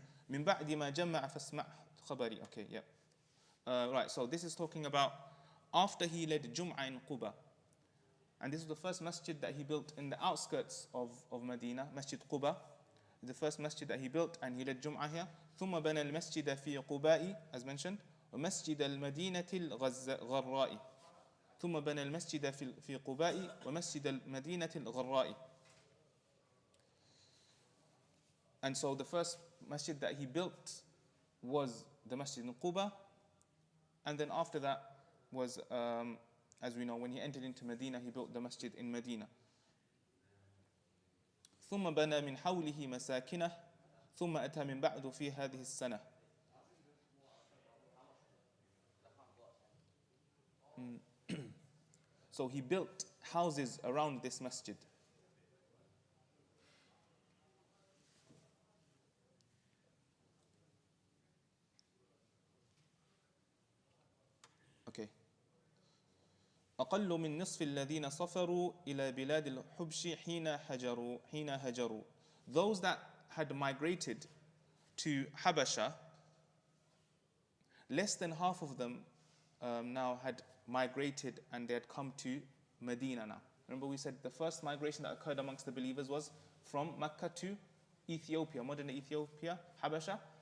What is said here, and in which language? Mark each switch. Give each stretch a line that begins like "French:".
Arabic: من بعد ما جمع فاسمع خبري.
English: Okay, yeah. Right, so this is talking about after he led Jum'ah in Quba. And this is the first masjid that he built in the outskirts of Medina, Masjid Quba. The first masjid that he built, and he led Jum'ah here.
Arabic: ثم بنى المسجد في قباء,
English: as mentioned,
Arabic: ومسجد المدينة الغراء. ثم بنى المسجد في قباء ومسجد المدينة الغراء.
English: And so the first masjid that he built was the masjid in Quba, and then after that was, as we know, when he entered into Medina, he built the masjid in Medina.
Arabic: ثم بنى من حوله مساكنه ثم أتى من بعد في هذه السنة.
English: So he built houses around this masjid.
Arabic: أقل من نصف الذين صفروا إلى بلاد الحبش حين هجروا.
English: Those that had migrated to Habasha, less than half of them now had migrated and they had come to Medina now. Remember we said the first migration that occurred amongst the believers was from Mecca to Ethiopia, modern Ethiopia, Habasha.